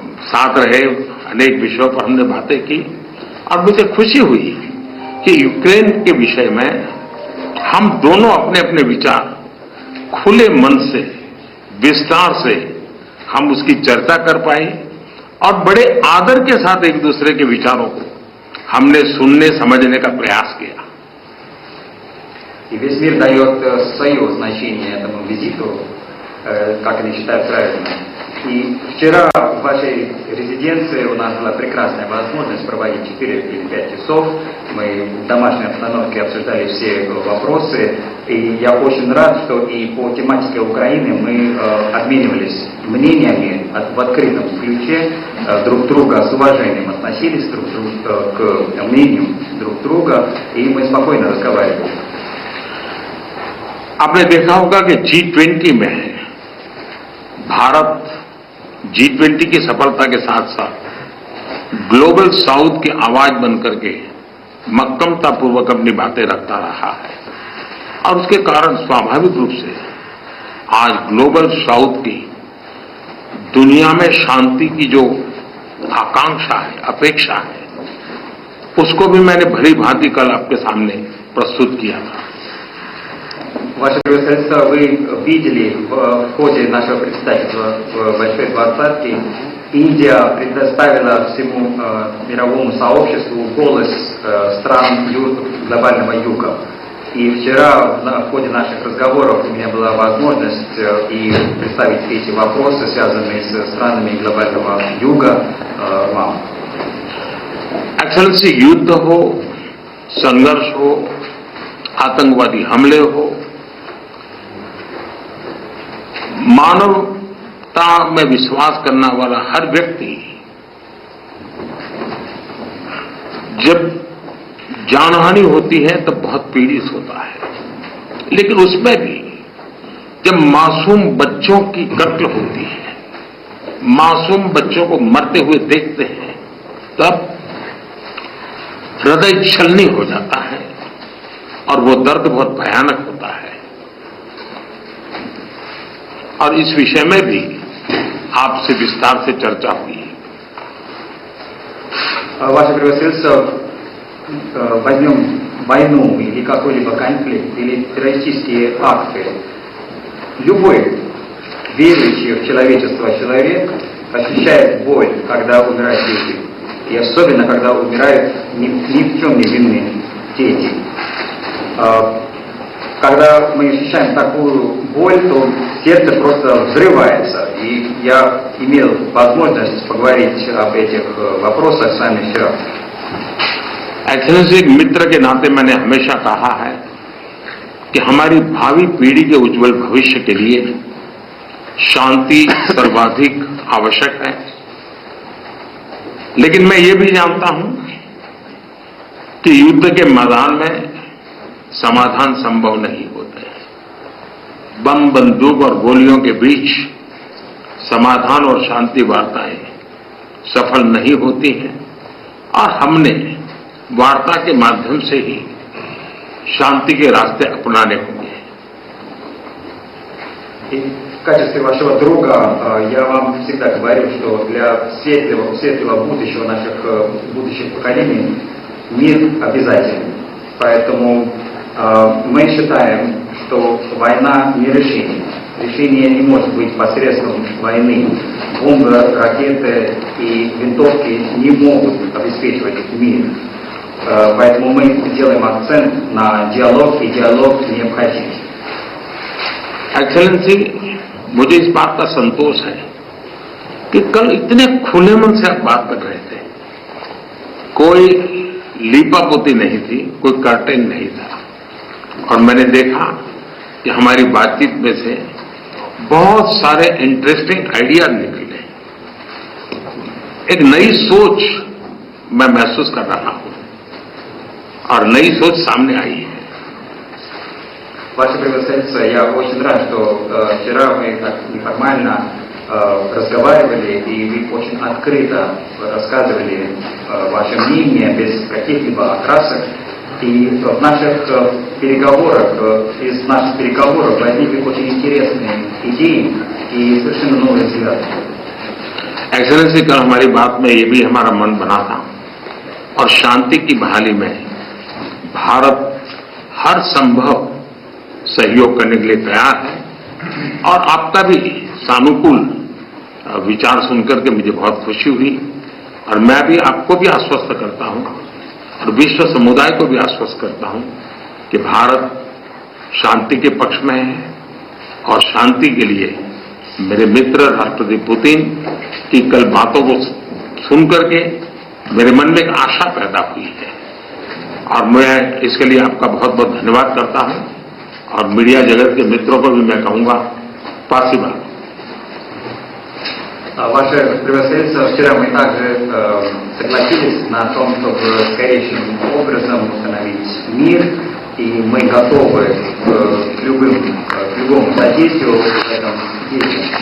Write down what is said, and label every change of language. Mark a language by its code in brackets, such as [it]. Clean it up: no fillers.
[hi] साथ रहे, अनेक विषयों पर हमने बातें की और मुझे खुशी हुई कि यूक्रेन के विषय में हम दोनों अपने अपने विचार खुले मन से विस्तार से हम उसकी चर्चा कर पाए और बड़े आदर के साथ एक दूसरे के विचारों को हमने सुनने समझने का प्रयास किया. [ru] И весь мир дает свое значение этому визиту, как они считают правильным. И вчера в вашей резиденции у нас была прекрасная возможность проводить 4 или 5 часов. Мы в домашней обстановке обсуждали все вопросы. И я очень рад, что и по тематике Украины мы обменивались мнениями в открытом ключе, друг друга с уважением относились к мнению друг друга, и мы спокойно разговаривали. [hi] आपने देखा होगा कि G20 में भारत G20 की सफलता के साथ साथ ग्लोबल साउथ की आवाज बनकर के मक्कमतापूर्वक अपनी बातें रखता रहा है और उसके कारण स्वाभाविक रूप से आज ग्लोबल साउथ की दुनिया में शांति की जो आकांक्षा है, अपेक्षा है, उसको भी मैंने भली भांति कल आपके सामने प्रस्तुत किया था. [ru] Ваше превосходительство, вы видели в ходе нашего представительства в Большой Двадцатке, Индия предоставила всему мировому сообществу голос стран глобального юга. И вчера в ходе наших разговоров у меня была возможность и представить эти вопросы, связанные с странами глобального юга, вам. [hi] एक्सेलेंसी, युद्ध हो, संघर्ष हो, आतंकवादी हमले हो, मानवता में विश्वास करने वाला हर व्यक्ति जब जानहानि होती है तब बहुत पीड़ित होता है, लेकिन उसमें भी जब मासूम बच्चों की कत्ल होती है, मासूम बच्चों को मरते हुए देखते हैं, तब हृदय छलनी हो जाता है और वो दर्द बहुत भयानक होता है. और इस विषय में भी आपसे विस्तार से चर्चा हुई. [ru] Ваше превосходительство, возьмем войну или какой-либо конфликт, или террористические акты. Любой верующий в человечество человек ощущает боль, когда умирают дети. И особенно, когда умирают ни в чем не винные дети. Когда мы ощущаем такую боль, то сердце просто взрывается. И я имел возможность поговорить об этих вопросах с вами вчера. [hi] एक्सेलेंसी, एक मित्र के नाते मैंने हमेशा कहा है कि हमारी भावी पीढ़ी के उज्जवल भविष्य के लिए शांति सर्वाधिक आवश्यक है. लेकिन मैं ये भी जानता हूं कि युद्ध के मैदान में समाधान संभव नहीं होते. बम, बंदूक और गोलियों के बीच समाधान और शांति वार्ताएं सफल नहीं होती हैं और हमने वार्ता के माध्यम से ही शांति के रास्ते अपनाने होंगे. [ru] в качестве вашего друга я вам всегда говорю, что для светлого будущего наших будущих поколений мир обязателен. Поэтому мы считаем, что война не решение. Решение не может быть посредством войны. Бомбы, ракеты и винтовки не могут обеспечивать мир. Поэтому мы делаем акцент на диалог, и диалог необходим. [hi] एक्सेलेंसी, मुझे इस बात का संतोष है कि कल इतने खुले मन से आप बात कर रहे थे। कोई लीपापोती नहीं थी, कोई कर्टेन नहीं था, और मैंने देखा कि हमारी बातचीत में से बहुत सारे [en] interesting ideas [hi] निकले। एक नई सोच मैं महसूस कर रहा हूं और नई सोच सामने आई है। [ru] Ваше превосходительство, я очень рад, что вчера мы так неформально разговаривали, и вы очень открыто рассказывали ваше мнение без каких-либо окрасок. И в наших переговорах, из наших переговоров возникли очень интересные идеи и совершенно новые взгляды. [hi] एक्सेलेंसी, कल हमारी बात में ये भी हमारा मन बना था, और शांति की बहाली में भारत हर संभव सहयोग करने के लिए तैयार है। और आपका भी सानुकूल विचार सुनकर के मुझे बहुत खुशी हुई, और मैं भी आपको भी आश्वस्त करता हूं और विश्व समुदाय को भी आश्वस्त करता हूं कि भारत शांति के पक्ष में है, और शांति के लिए मेरे मित्र राष्ट्रपति पुतिन की कल बातों को सुनकर के मेरे मन में एक आशा पैदा हुई है, और मैं इसके लिए आपका बहुत बहुत धन्यवाद करता हूं। और मीडिया जगत के मित्रों को भी मैं कहूंगा, [ru] спасибо. Ваше превосходительство, вчера мы также согласились на том, чтобы скорейшим образом установить мир, и мы готовы к любому содействию в этом деле.